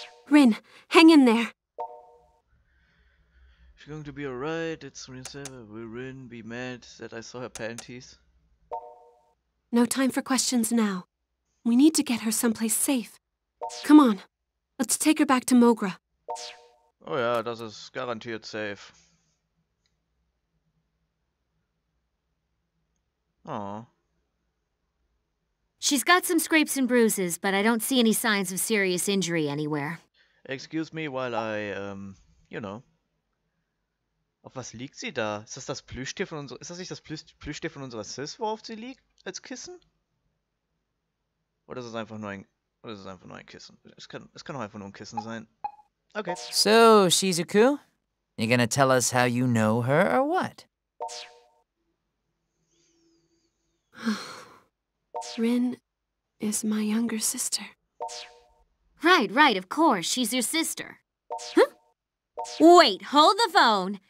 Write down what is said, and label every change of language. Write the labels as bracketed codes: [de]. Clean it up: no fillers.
[en] Rin, hang in there. She's going to be alright. It's will Rin be mad that I saw her panties? No time for questions now. We need to get her someplace safe. Come on, let's take her back to Mogra. [de] Oh ja, das ist garantiert safe. Oh. [en] She's got some scrapes and bruises, but I don't see any signs of serious injury anywhere. Excuse me while I, you know. [de] Auf was liegt sie da? Ist das Plüschtier von unserer... Ist das nicht das Plüschtier von unserer Sis, worauf sie liegt? Als Kissen? Oder ist es einfach nur ein... Oder ist es einfach nur ein Kissen? Es kann auch einfach nur ein Kissen sein. Okay. [en] So, Shizuku, you gonna tell us how you know her or what? Rin is my younger sister. Right, of course. She's your sister. Huh? Wait, hold the phone.